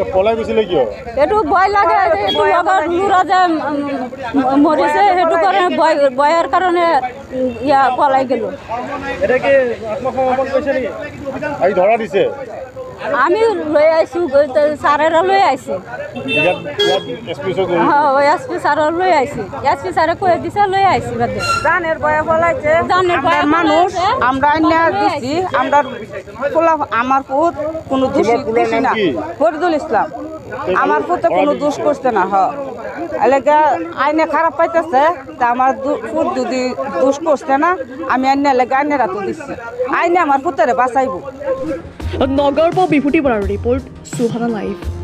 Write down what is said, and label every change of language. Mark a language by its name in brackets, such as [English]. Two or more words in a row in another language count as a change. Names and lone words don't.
[Assamese] এইটো ভয় লাগে, এইটো লগৰ ল'ৰা যে মৰিছে, সেইটো কাৰণে ভয়ৰ কাৰণে পলাই গেলো। আমি লৈ আহিছোঁ, ছাৰেৰা লৈ আহিছোঁ। এছপি ছাৰৰ লৈ আহিছোঁ, এছপি ছাৰে কৈ দিছে লৈ আহিছোঁ। [Bangla] জানের বয়ে বলাইছে মানুষ আমরা দিচ্ছি, আমরা আমার পুত কোনো দোষী না, ফরিদুল ইসলাম আমার পুতে কোনো দোষ করছে না। এলাকা আইনে খারাপ পাইতেছে, তা আমার পুত যদি দোষ করছে না, আমি আইনে এলাকা আইনে রাতো দিচ্ছি, আইনে আমার পুতেরে বাঁচাইব। [Assamese] নগাঁৱৰ পৰা বিভূতি বৰাৰ ৰিপৰ্ট, সুহানা লাইভ।